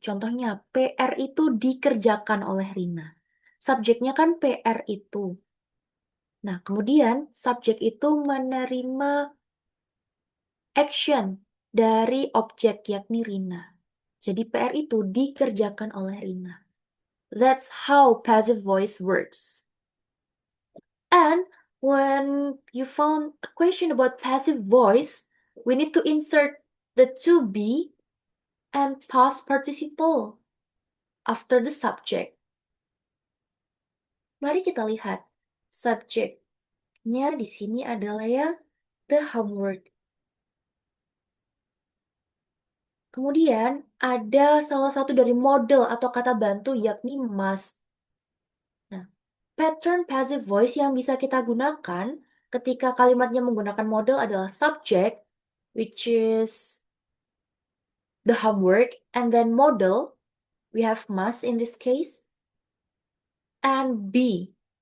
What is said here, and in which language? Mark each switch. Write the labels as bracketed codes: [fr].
[id] Contohnya, PR itu dikerjakan oleh Rina. Subjeknya kan PR itu. Nah, kemudian subjek itu menerima action dari objek yakni Rina. Jadi PR itu dikerjakan oleh Rina. [en] That's how passive voice works. And when you found a question about passive voice, we need to insert the to be and past participle after the subject. [id] Mari kita lihat. Subjeknya di sini adalah ya the homework. Kemudian ada salah satu dari model atau kata bantu yakni must. Nah, pattern passive voice yang bisa kita gunakan ketika kalimatnya menggunakan model adalah [en] subject, which is the homework, and then model, we have must in this case, and be.